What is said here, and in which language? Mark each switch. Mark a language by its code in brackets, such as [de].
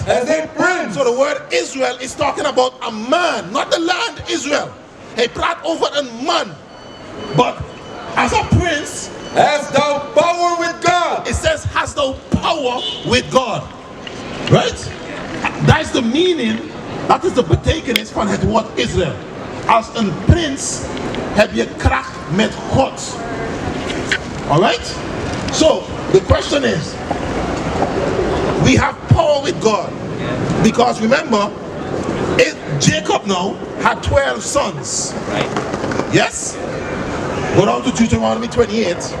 [en] As a prince. So the word Israel is talking about a man, not the land Israel. He brought over a man. But as a prince, Hast thou power with God. it says, has thou power with God. Right? That's the meaning. [nl] That is the betekenis van het woord Israël. Als een prins heb je kracht met God. [en] Alright? So, the question is, we have power with God. Because remember, Jacob now had 12 sons. Right. Yes? Go down to Deuteronomy 28.